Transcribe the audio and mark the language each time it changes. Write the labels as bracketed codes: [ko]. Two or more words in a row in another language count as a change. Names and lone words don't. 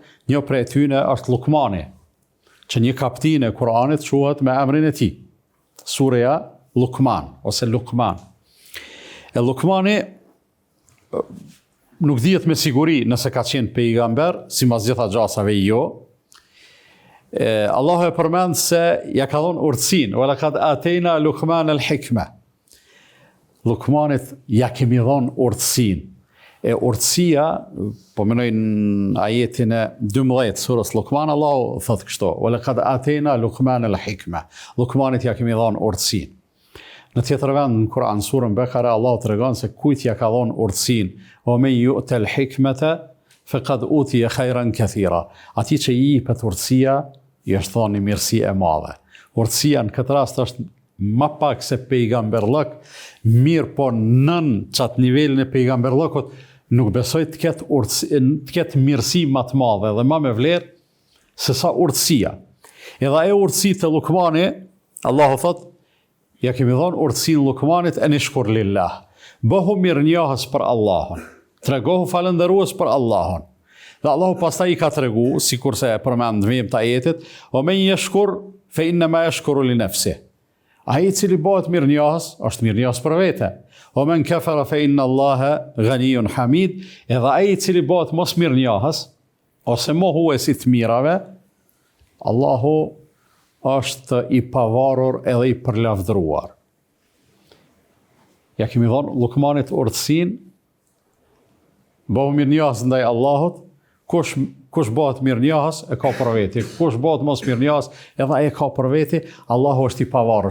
[sq] Një prej tyre është Lukmani, që një kaptin e Kur'anit quhet me emrin e tij. Sureja Lukman, ose Lukman. E Lukmani nuk dihet me siguri nëse ka qenë pejgamber, si mas gjitha gjasave jo. Allahu e përmend se ja ka dhënë urtësinë, [ar] ولقد آتينا لقمان الحكمة. [sq] Lukmanit ja kemi dhënë urtësinë. E urtësia, po menoj në ajetin e 12 surës Lukman, Allahu thotë kështu: [ar] ولقد آتينا لقمان الحكمة. [sq] Lukmanit ja kemi dhënë urtësinë. Në tjetër vend në Kur'an, surën Bekara, Allahu tregon se kujt ja ka dhënë urtësinë, [ar] ومن يؤت الحكمة فقد أوتي خيرا كثيرا. [sq] Ati që i jepet urtësia, i është thënë mirësi e madhe. Urtësia në këtë rast është më pak se pejgamberllëk, mirë po nën çat nivelin e pejgamberllëkut nuk besoj të ketë mirësi më të madhe dhe më me vlerë se sa urtësia. Edhe e urtësitë të Lukmani, Allahu thotë, ja kemi dhënë urtësinë Lukmanit e [ar] اشكر لله. [sq] Bëhu mirënjohës për Allahun. Tregohu falëndërues për Allahun. Dhe Allahu pastaj i ka tregu, sikurse e përmend në vim të ajetit, [ar] ومن يشكر فإنما يشكر لنفسه. [sq] Ai i cili bëhet mirënjohës, është mirënjohës për vete. [ar] ومن كفر فإن الله غني حميد. [sq] Edhe ai i cili bëhet mos mirënjohës, ose mohuesi të mirave, Allahu është i pavarur edhe i përlavdëruar. Ja kemi dhënë Lukmanit urtësinë, bëhu mirënjohës ndaj Allahut, kush bëhet mirënjohës e ka për veti, kush bëhet mos mirënjohës edhe ai e ka për veti, Allahu është i pavarur.